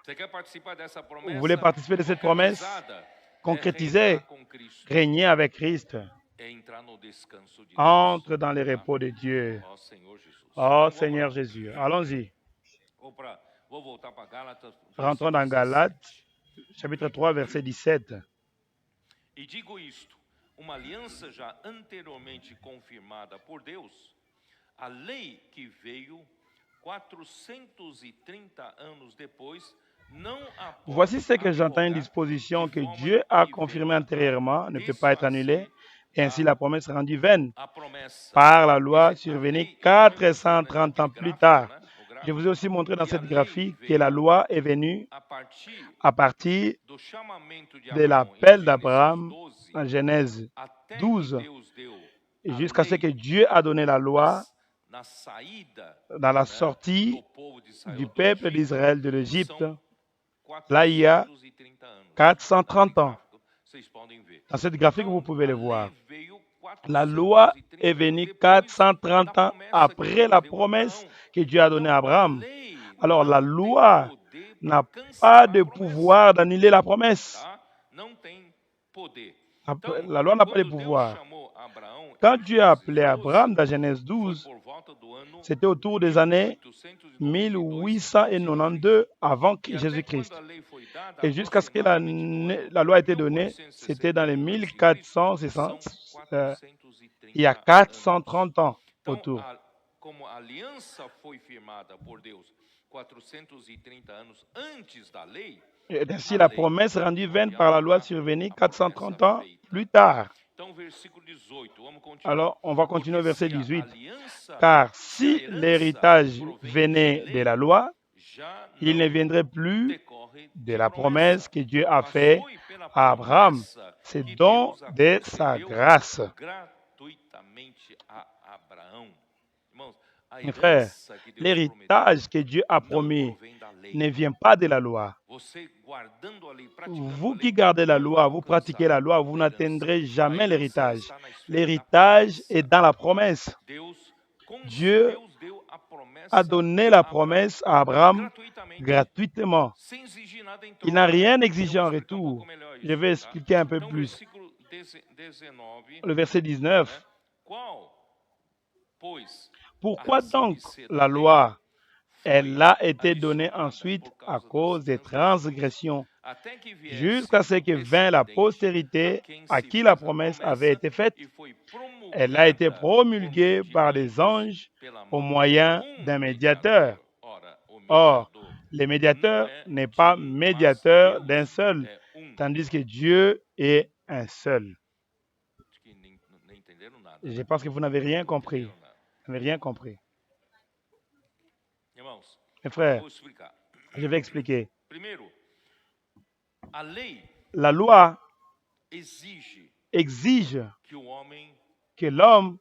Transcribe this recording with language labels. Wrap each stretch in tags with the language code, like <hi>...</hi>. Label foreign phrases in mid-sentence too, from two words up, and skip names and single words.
<fr>Vous voulez participer de cette promesse? Concrétiser, régner avec Christ. Entre dans le repos de Dieu. Oh Seigneur Jésus. Allons-y. Rentrons dans Galates, chapitre 3, verset 17.</fr> <pt>E digo isto, uma aliança já anteriormente confirmada por Deus, a lei que veio 430 anos depois, não a pode</pt> <fr>Voici ce que j'entends, une</fr> <pt>abrogar,</pt> <fr>disposition</fr> <pt>de que forma</pt> <fr>Dieu a</fr> <pt>que</pt> <fr>confirmée</fr> <pt>venha</pt> <fr>antérieurement ne peut pas être</fr> <pt>desfazer</pt> <fr>annulée, et ainsi la promesse rendue vaine</fr> <pt>a promessa.</pt> <fr>par la loi</fr> <pt>A</pt> <fr>survenue</fr> <pt>lei,</pt> <fr>430 ans plus tard.</fr> <pt>né? O</pt> <fr>Je vous ai aussi montré dans</fr> <pt>que a</pt> <fr>cette</fr> <pt>lei</pt> <fr>graphique que</fr> <pt>veio</pt> <fr>la loi est venue</fr> <pt>a partir</pt> <fr>à partir</fr> <pt>do chamamento de</pt> <fr>de</fr> <pt>Abraão</pt> <fr>l'appel</fr> <pt>em</pt> <fr>d'Abraham</fr> <pt>Gênesis 12,</pt> <fr>en Genèse</fr> <pt>até que</pt> <fr>12,</fr> <pt>Deus deu</pt> <fr>et</fr> <pt>a</pt> <fr>jusqu'à ce</fr> <pt>lei</pt> <fr>que Dieu a donné la loi</fr> <pt>na saída,</pt> <fr>dans la</fr> <pt>né,</pt> <fr>sortie</fr> <pt>do povo de Israel</pt> <fr>du</fr> <pt>do</pt> <fr>peuple</fr> <pt>Egito,</pt> <fr>d'Israël de l'Égypte.</fr> <pt>são</pt> <fr>Là, il y a</fr> <pt>430 anos.</pt> <fr>430 ans.</fr> <pt>Gráfico, vocês podem ver.</pt> <fr>Dans cette graphique,</fr> <pt>Então,</pt> <fr>vous pouvez le</fr> <pt>a</pt> <fr>voir.</fr> <pt>lei veio</pt> <fr>La loi</fr> <pt>430</pt> <fr>est</fr> <pt>anos</pt> <fr>venue</fr> <pt>depois</pt> <fr>430</fr> <pt>da</pt> <fr>ans</fr> <pt>promessa que</pt> <fr>après</fr> <pt>Deus</pt> <fr>la</fr> <pt>deu a</pt> <fr>promesse</fr> <pt>Abraão.</pt> <fr>que Dieu a donnée à</fr> <pt>Então, a</pt> <fr>Abraham.</fr> <pt>lei</pt> <fr>Alors la</fr> <pt>não tem</pt> <fr>loi</fr> <pt>poder</pt> <fr>n'a</fr> <pt>para cancelar</pt> <fr>pas</fr> <pt>a</pt> <fr>de</fr> <pt>promessa,</pt> <fr>pouvoir d'annuler la promesse.</fr> <pt>tá? Não tem poder.</pt> <fr>La</fr> <pt>Então,</pt> <fr>loi n'a pas de</fr> <pt>quando Deus</pt> <fr>pouvoir.</fr> <pt>chamou Abraão</pt> <fr>Quand</fr> <pt>em</pt> <fr>Dieu a</fr> <pt>Gênesis</pt> <fr>appelé</fr> <pt>12,</pt> <fr>Abraham dans Genèse</fr> <pt>foi</pt> <fr>12,</fr> <pt>por volta do ano</pt> <fr>c'était autour des années 1892 avant</fr> <pt>E até</pt> <fr>Jésus-Christ.</fr> <pt>quando a lei foi dada,</pt> <fr>Et jusqu'à ce que la loi ait été donnée, c'était dans les 1460, il y a 430 ans autour.</fr> <pt>Então, como a aliança foi firmada por Deus 430 anos antes da lei,</pt> <fr>Et ainsi, la promesse rendue vaine par la loi survenue 430 ans plus tard.</fr> <pt>então versículo 18, vamos continuar.</pt> <fr>Alors, on va continuer au</fr> <pt>Porque</pt> <fr>verset</fr> <pt>se a</pt> <fr>18.</fr> <pt>aliança,</pt> <fr>Car</fr> <pt>se a</pt> <fr>si</fr> <pt>herança</pt> <fr>l'héritage</fr> <pt>provém</pt> <fr>venait</fr> <pt>de</pt> <fr>de la loi,</fr> <pt>já</pt> <fr>il</fr> <pt>não</pt> <fr>ne viendrait plus</fr> <pt>decorre de</pt> <fr>de la</fr> <pt>promessa,</pt> <fr>promesse que Dieu a</fr> <pt>mas</pt> <fr>faite</fr> <pt>foi pela</pt> <fr>à Abraham.</fr> <pt>promessa</pt> <fr>C'est</fr> <pt>que</pt> <fr>don</fr> <pt>Deus a</pt> <fr>de sa</fr> <pt>concedeu</pt> <fr>grâce.</fr> <pt>gratuitamente a Abraão. Irmãos, a</pt> <fr>Mes frères,</fr> <pt>herança que Deus</pt> <fr>l'héritage que Dieu a</fr> <pt>prometeu não</pt> <fr>promis</fr> <pt>provém da lei.</pt> <fr>ne vient pas de la loi.</fr> <pt>Você guardando a lei, praticando</pt> <fr>Vous</fr> <pt>a lei,</pt> <fr>qui gardez la</fr> <pt>não</pt> <fr>loi,</fr> <pt>vai</pt> <fr>vous</fr> <pt>alcançar</pt> <fr>pratiquez la loi, vous</fr> <pt>a herança.</pt> <fr>n'atteindrez</fr> <pt>A</pt> <fr>jamais</fr> <pt>herança</pt> <fr>l'héritage.</fr> <pt>está na esfera da</pt> <fr>L'héritage</fr> <pt>promessa.</pt> <fr>est dans la promesse.</fr> <pt>Deus</pt> <fr>Dieu</fr> <pt>deu a promessa</pt> <fr>a donné la</fr> <pt>a Abraão</pt> <fr>promesse à Abraham</fr> <pt>gratuitamente,</pt> <fr>gratuitement.</fr> <pt>sem exigir nada em</pt> <fr>Il n'a</fr> <pt>troca.</pt> <fr>rien</fr> <pt>Eu</pt> <fr>exigé en</fr> <pt>vou explicar</pt> <fr>retour.</fr> <pt>melhor</pt> <fr>Je</fr> <pt>isso,</pt> <fr>vais</fr> <pt>tá?</pt> <fr>expliquer un peu</fr> <pt>Então,</pt> <fr>plus.</fr> <pt>versículo 19,</pt> <fr>Le verset 19.</fr> <pt>qual, pois,</pt> <fr>Pourquoi</fr> <pt>a razão</pt> <fr>donc</fr> <pt>de ser</pt> <fr>la</fr> <pt>da lei</pt> <fr>loi,</fr> <pt>foi</pt> <fr>elle a été donnée</fr> <pt>adicionada</pt> <fr>ensuite</fr> <pt>por</pt> <fr>à</fr> <pt>causa</pt> <fr>cause des</fr> <pt>das transgressões,</pt> <fr>transgressions,</fr> <pt>até que viesse</pt> <fr>jusqu'à ce que</fr> <pt>o</pt> <fr>vint la</fr> <pt>descendente</pt> <fr>postérité à</fr> <pt>se</pt> <fr>qui la</fr> <pt>fez a</pt> <fr>promesse</fr> <pt>promessa</pt> <fr>avait été faite?</fr> <pt>e foi</pt> <fr>Elle a été</fr> <pt>promulgada</pt> <fr>promulguée</fr> <pt>por</pt> <fr>par</fr> <pt>meio</pt> <fr>des</fr> <pt>de</pt> <fr>anges</fr> <pt>pela</pt> <fr>au</fr> <pt>mão</pt> <fr>moyen</fr> <pt>de</pt> <fr>d'un médiateur.</fr> <pt>Ora, o</pt> <fr>Or,</fr> <pt>mediador</pt> <fr>le</fr> <pt>não</pt> <fr>médiateur</fr> <pt>é</pt> <fr>n'est</fr> <pt>de</pt> <fr>pas</fr> <pt>mas</pt> <fr>médiateur d'un</fr> <pt>Deus</pt> <fr>seul,</fr> <pt>é</pt> <fr>tandis que Dieu est un seul.</fr> <pt>Acho que nem entenderam nada.</pt> <fr>Je pense que vous n'avez rien compris.</fr> <pt>Entenderam nada.</pt> <fr>Vous n'avez rien compris.</fr> <pt>Irmãos,</pt> <fr>Mes frères,</fr> <pt>vou explicar.</pt> <fr>je vais expliquer.</fr> <pt>Primeiro, a lei</pt> <fr>La loi</fr> <pt>exige</pt> <fr>exige</fr> <pt>que o homem</pt> <fr>que l'homme</fr>